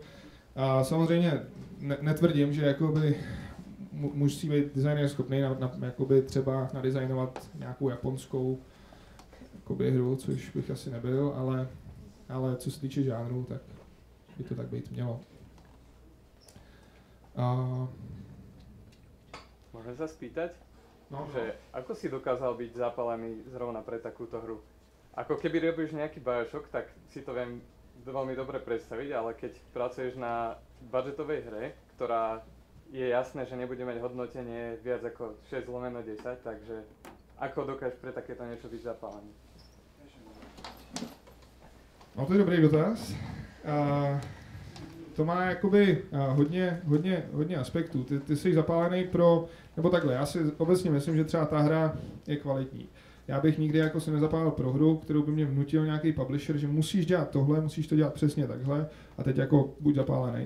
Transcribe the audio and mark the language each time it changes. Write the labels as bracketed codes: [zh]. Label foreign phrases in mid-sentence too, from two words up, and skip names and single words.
[cs] A samozřejmě netvrdím, že jakoby musí být designer schopný jakoby třeba nadizajnovat nějakou japonskou jakoby hru, což bych asi nebyl, ale co se týče žánru, tak by to tak být mělo. [sk] Môžem sa spýtať? No. Že ako si dokázal byť zapálený zrovna pre takúto hru? Ako keby robíš nejaký Bioshock, tak si to viem veľmi dobre predstaviť, ale keď pracuješ na budžetovej hre, ktorá je jasné, že nebude mať hodnotenie viac ako 6/10, takže ako dokážeš pre takéto niečo byť zapálený? [cs] No to je dobrý dotaz. To má jakoby hodně aspektů. Ty jsi zapálený nebo takhle, já si obecně myslím, že třeba ta hra je kvalitní. Já bych nikdy jako se nezapálil pro hru, kterou by mě vnutil nějaký publisher, že musíš dělat tohle, musíš to dělat přesně takhle a teď jako buď zapálený.